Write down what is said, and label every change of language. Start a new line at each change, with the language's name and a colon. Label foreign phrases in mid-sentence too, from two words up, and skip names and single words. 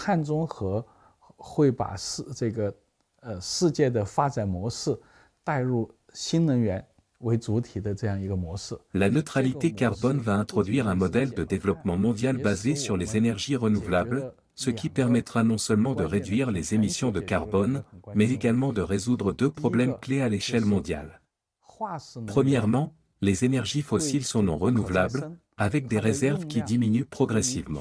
Chinese: 碳中和会把世界的发展模式带入新能源为主体的这样一个模式。
French: La neutralité carbone va introduire un modèle de développement mondial basé sur les énergies renouvelables, ce qui permettra non seulement de réduire les émissions de carbone, mais également de résoudre deux problèmes clés à l'échelle mondiale. Premièrement, les énergies fossiles sont non renouvelables, avec des réserves qui diminuent progressivement.